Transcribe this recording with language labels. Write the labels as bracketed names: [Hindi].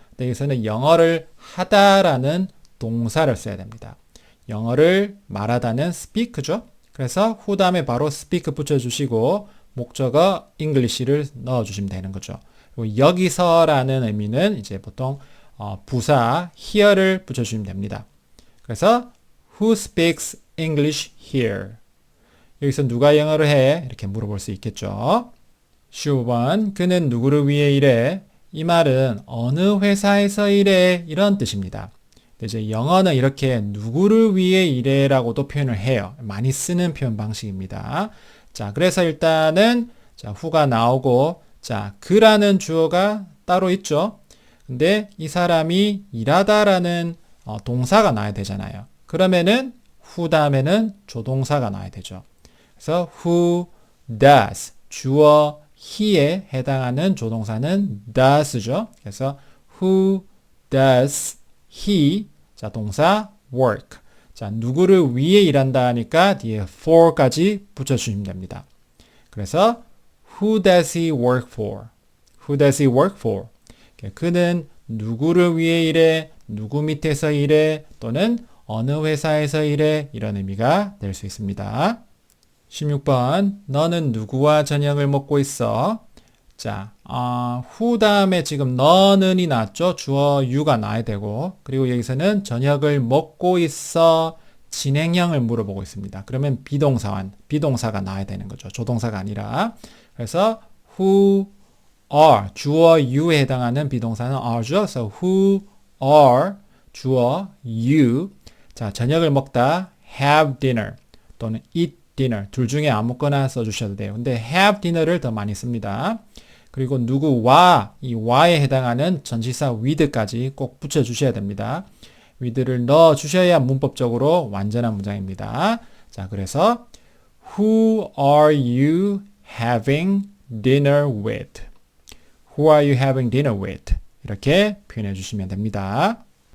[Korean] 근데 여기서는 영어를 하다라는 동사를 써야 됩니다. 영어를 말하다는 speak죠. 그래서 who 다음에 바로 speak 붙여주시고 목적어 English를 넣어주시면 되는 거죠. 그리고 여기서라는 의미는 이제 보통 부사 here를 붙여주시면 됩니다. 그래서 [English] who speaks English here? [Korean] 여기서 누가 영어를 해? 이렇게 물어볼 수 있겠죠. 15번 그는 누구를 위해 일해? 이 말은 어느 회사에서 일해? 이런 뜻입니다. 이제 영어는 이렇게 누구를 위해 일해라고도 표현을 해요. 많이 쓰는 표현 방식입니다. 자, 그래서 일단은 자, who가 나오고 자, 그라는 주어가 따로 있죠. 근데 이 사람이 일하다라는 동사가 나와야 되잖아요. 그러면은 who 다음에는 조동사가 나와야 되죠. 그래서 who does 주어 he에 해당하는 조동사는 does죠. 그래서 who does he 자 동사 work 자 누구를 위해 일한다 하니까 뒤에 for까지 붙여주시면 됩니다. 그래서 [English] who does he work for? Who does he work for? [Korean] 그는 누구를 위해 일해? 누구 밑에서 일해? 또는 어느 회사에서 일해? 이런 의미가 될 수 있습니다. 16번 너는 누구와 저녁을 먹고 있어? 자, who 다음에 지금 너는이 나왔죠? 주어 you가 나와야 되고 그리고 여기서는 저녁을 먹고 있어 진행형을 물어보고 있습니다. 그러면 비동사가 나와야 되는 거죠. 조동사가 아니라 그래서 who are 주어 you에 해당하는 비동사는 are죠. 그래서 who are 주어 you 자 저녁을 먹다 have dinner 또는 eat dinner 둘 중에 아무거나 써주셔도 돼요. 근데 have dinner를 더 많이 씁니다. 그리고 누구와 이 와에 해당하는 전치사 with까지 꼭 붙여주셔야 됩니다. with를 넣어주셔야 문법적으로 완전한 문장입니다. 자, 그래서 [English] Who are you having dinner with? Who are you having dinner with? [Korean] 이렇게 표현해 주시면 됩니다.